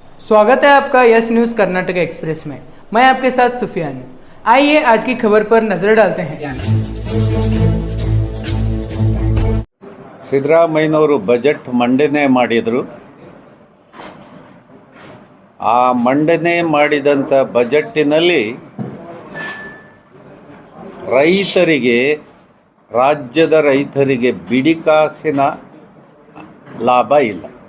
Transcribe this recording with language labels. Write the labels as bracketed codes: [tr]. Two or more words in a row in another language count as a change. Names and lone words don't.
[hi] स्वागत है आपका यस न्यूज़ कर्नाटक एक्सप्रेस में। मैं आपके साथ सुफियान हूं। आइए आज की खबर पर नजर डालते हैं। [kn] ಸಿದ್ದರಾಮಯ್ಯನವರು ಬಜೆಟ್ ಮಂಡನೆ ಮಾಡಿದರು. ಆ ಮಂಡನೆ ಮಾಡಿದಂಥ ಬಜೆಟ್ಟಿನಲ್ಲಿ ರಾಜ್ಯದ ರೈತರಿಗೆ ಬಿಡಿಕಾಸಿನ ಲಾಭ ಇಲ್ಲ.